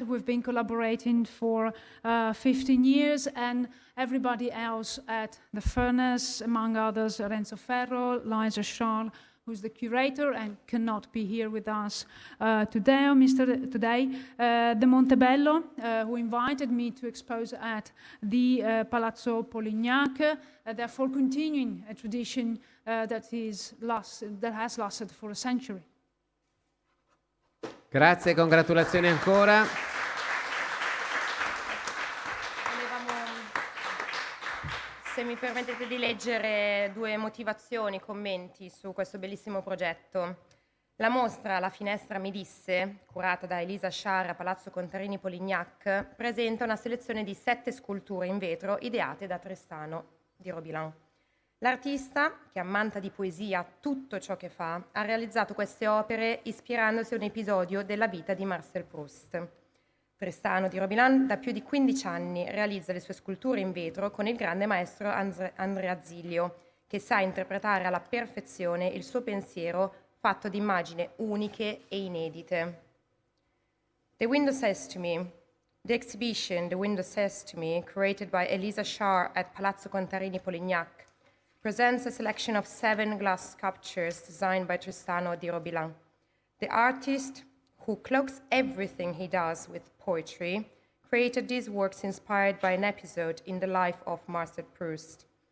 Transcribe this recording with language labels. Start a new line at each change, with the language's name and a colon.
English: We've been collaborating for 15 years, and everybody else at the Furnace, among others, Renzo Ferro, Liza Sciar, who's the curator and cannot be here with us today, De Montebello, who invited me to expose at the Palazzo Polignac, therefore continuing a tradition that has lasted for a century.
Italian: Grazie, congratulazioni ancora. Se mi permettete di leggere due motivazioni, commenti su questo bellissimo progetto. La mostra La Finestra mi disse, curata da Elisa Sciar a Palazzo Contarini Polignac, presenta una selezione di 7 sculture in vetro ideate da Tristano Di Robiran. L'artista, che ammanta di poesia tutto ciò che fa, ha realizzato queste opere ispirandosi a un episodio della vita di Marcel Proust. Tristano Di Robiran da più di 15 anni realizza le sue sculture in vetro con il grande maestro Andrea Ziglio, che sa interpretare alla perfezione il suo pensiero fatto di immagini uniche e inedite.
English: The Window Says to Me. The exhibition The Window Says to Me, created by Elisa Sciar at Palazzo Contarini Polignac, presents a selection of 7 glass sculptures designed by Tristano Di Robiran. The artist, who cloaks everything he does with poetry, created these works inspired by an episode in the life of Marcel Proust.